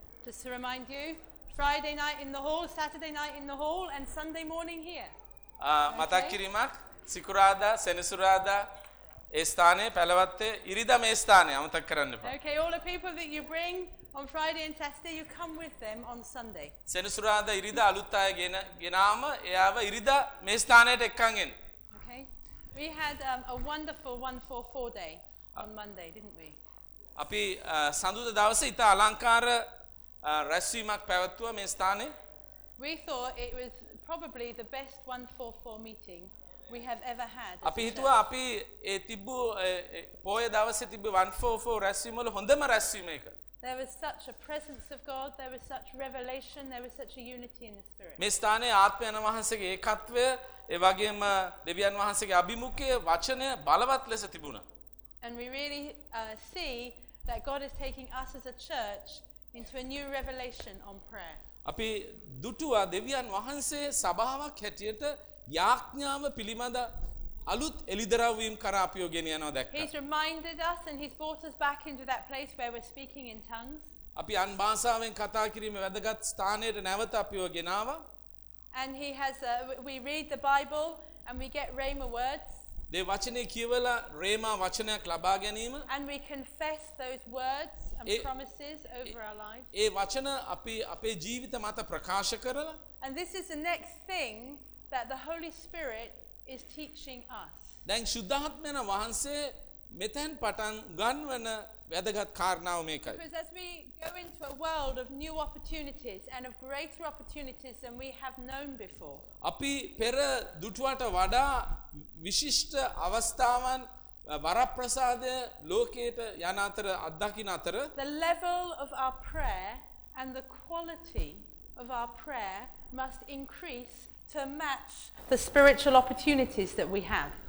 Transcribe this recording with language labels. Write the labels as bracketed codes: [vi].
[en] Just to remind you, Friday night in the hall, Saturday night in the hall, and Sunday morning here. [si] මතක් කිරීමක්. සිකුරාදා, සෙනසුරාදා ඒ ස්ථානයේ පළවත්තේ ඉරිදා මේ ස්ථානයේ අමතක කරන්න එපා. [en] Okay, all the people that you bring on Friday and Saturday, you come with them on Sunday. [si] සෙනසුරාදා ඉරිදා අලුත් අය ගෙනාම එයාව ඉරිදා මේ ස්ථානයට එක්කන් එන්න. [en] Okay. We had a wonderful 144 day on Monday, didn't we? [si] අපි සඳුදා දවසේ ඉතා අලංකාර රැස්වීමක් පැවැත්වුවා මේ ස්ථානයේ. [en] We thought it was probably the best 144 meeting we have ever had. [si] අපි හිතුවා අපි ඒ තිබ්බ පොයේ දවසේ තිබ්බ 144 රැස්වීම වල හොඳම රැස්වීම එක. [en] There was such a presence of God, there was such revelation, there was such a unity in the spirit. [si] මේ ස්ථානයේ ආත්මයන් වහන්සේගේ ඒකත්වය, ඒ වගේම දෙවියන් වහන්සේගේ අභිමුඛයේ වචනය බලවත් ලෙස තිබුණා. [en] And we really see that God is taking us as a church into a new revelation on prayer. [si] අපි දුටුවා දෙවියන් වහන්සේ සභාවක් හැටියට යාඥාව පිළිබඳ අලුත් එළිදරව්වීම් කරා අපිව ගෙන යනවා දැක්කා. [en] He's reminded us and he's brought us back into that place where we're speaking in tongues. [si] අපි අන් භාෂාවෙන් කතා කිරීමේ වැදගත් ස්ථානයට නැවත අපිව ගෙනාවා. [en] And he has we read the Bible and we get rhema words. [si] දේ වචනේ කියවලා රේමා වචනයක් ලබා ගැනීම. [en] And we confess those words and promises over our life. [si] ඒ වචන අපි අපේ ජීවිත මත ප්‍රකාශ කරලා. [en] And this is the next thing that the Holy Spirit is teaching us. [si] දැන් ශුද්ධාත්මයන වහන්සේ මෙතෙන් පටන් ගන්වන වැදගත් කාරණාව මේකයි. [en] Because as we go into a world of new opportunities and of greater opportunities than we have known before. [si] අපි පෙර දුටුවට වඩා විශිෂ්ට අවස්ථාවන් වරප්‍රසාදය ලෝකයට යන අතර අත්දකින් අතර [en] the level of our prayer and the quality of our prayer must increase to match the spiritual opportunities that we have.